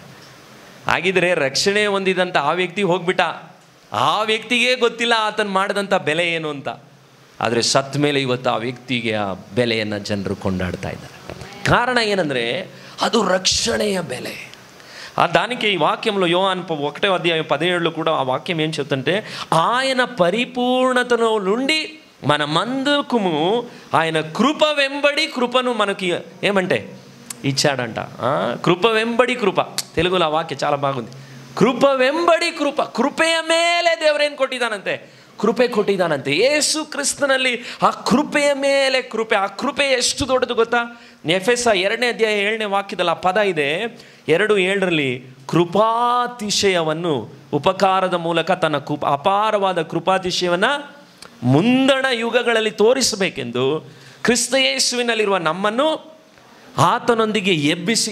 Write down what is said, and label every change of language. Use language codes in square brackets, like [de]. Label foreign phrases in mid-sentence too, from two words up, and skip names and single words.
[kn] ಹಾಗಿದ್ರೆ ರಕ್ಷಣೆ ಹೊಂದಿದಂಥ ಆ ವ್ಯಕ್ತಿ ಹೋಗ್ಬಿಟ್ಟ, ಆ ವ್ಯಕ್ತಿಗೆ ಗೊತ್ತಿಲ್ಲ ಆತನು ಮಾಡಿದಂಥ ಬೆಲೆ ಏನು ಅಂತ. ಆದರೆ ಸತ್ತ ಮೇಲೆ ಇವತ್ತು ಆ ವ್ಯಕ್ತಿಗೆ ಆ ಬೆಲೆಯನ್ನು ಜನರು ಕೊಂಡಾಡ್ತಾ ಇದ್ದಾರೆ. ಕಾರಣ ಏನಂದರೆ, ಅದು ರಕ್ಷಣೆಯ ಬೆಲೆ. [te] దానికి ఈ వాక్యంలో యోహాను 1:17 కూడా ఆ వాక్యం ఏం చెప్తుంటే, ఆయన పరిపూర్ణతలో నుండి మన మందుకుము ఆయన కృప వెంబడి కృపను మనకి ఏమంటే ఇచ్చాడంట. కృప వెంబడి కృప, తెలుగులో [kn] ಆ ವಾಕ್ಯ [te] చాలా బాగుంది. కృప వెంబడి కృప, [kn] ಕೃಪೆಯ ಮೇಲೆ ದೇವರೇನು ಕೊಟ್ಟಿದ್ದಾನಂತೆ? ಕೃಪೆ ಕೊಟ್ಟಿದ್ದಾನಂತೆ. ಯೇಸು ಕ್ರಿಸ್ತನಲ್ಲಿ ಆ ಕೃಪೆಯ ಮೇಲೆ ಕೃಪೆ. ಆ ಕೃಪೆ ಎಷ್ಟು ದೊಡ್ಡದು ಗೊತ್ತಾ? ಎಫೆಸ 2:7 ಆ ಪದ ಇದೆ. 2:7 ಕೃಪಾತಿಶಯವನ್ನು ಉಪಕಾರದ ಮೂಲಕ ತನ್ನ ಅಪಾರವಾದ ಕೃಪಾತಿಶಯವನ್ನು ಮುಂದಣ ಯುಗಗಳಲ್ಲಿ ತೋರಿಸಬೇಕೆಂದು ಕ್ರಿಸ್ತ ಯೇಸುವಿನಲ್ಲಿರುವ ನಮ್ಮನ್ನು ಆತನೊಂದಿಗೆ ಎಬ್ಬಿಸಿ.